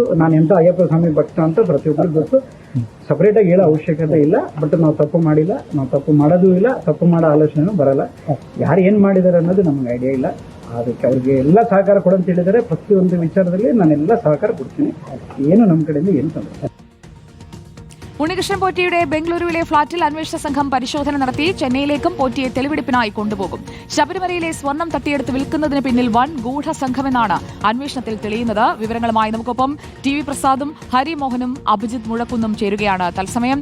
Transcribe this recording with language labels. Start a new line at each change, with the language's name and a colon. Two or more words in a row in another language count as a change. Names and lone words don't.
Kannada: ನಾನು ಎಂಥ ಅಯ್ಯಪ್ಪ ಸ್ವಾಮಿ ಭಕ್ತ ಅಂತ ಪ್ರತಿಯೊಬ್ಬರಿಗೂ ಗೊತ್ತು. ಸಪ್ರೇಟಾಗಿ ಹೇಳೋ ಅವಶ್ಯಕತೆ ಇಲ್ಲ. ಬಟ್ ನಾವು ತಪ್ಪು ಮಾಡಿಲ್ಲ, ನಾವು ತಪ್ಪು ಮಾಡೋದೂ ಇಲ್ಲ, ತಪ್ಪು ಮಾಡೋ ಆಲೋಚನೆನೂ ಬರಲ್ಲ. ಯಾರು ಏನು ಮಾಡಿದ್ದಾರೆ ಅನ್ನೋದು ನಮ್ಗೆ ಐಡಿಯಾ ಇಲ್ಲ. ಅದಕ್ಕೆ ಅವ್ರಿಗೆ ಎಲ್ಲ ಸಹಕಾರ ಕೊಡಂತ ಹೇಳಿದರೆ ಪ್ರತಿಯೊಂದು ವಿಚಾರದಲ್ಲಿ ನಾನೆಲ್ಲ ಸಹಕಾರ ಕೊಡ್ತೀನಿ. ಏನು ನಮ್ಮ ಕಡೆಯಿಂದ ಏನು ತೊಂದರೆ.
Malayalam: ഉണ്ണികൃഷ്ണൻ പോറ്റിയുടെ ബംഗളൂരുവിലെ ഫ്ളാറ്റിൽ അന്വേഷണ സംഘം പരിശോധന നടത്തി. ചെന്നൈയിലേക്കും പോറ്റിയെ തെളിവെടുപ്പിനായി കൊണ്ടുപോകും. ശബരിമലയിലെ സ്വർണം തട്ടിയെടുത്ത് വിൽക്കുന്നതിന് പിന്നിൽ വൻ ഗൂഢസംഘമെന്നാണ് അന്വേഷണത്തിൽ തെളിയുന്നത്. വിവരങ്ങളുമായി നമുക്കൊപ്പം ടി വി പ്രസാദും ഹരിമോഹനും അഭിജിത്ത് മുഴക്കുന്നും ചേരുകയാണ് തത്സമയം.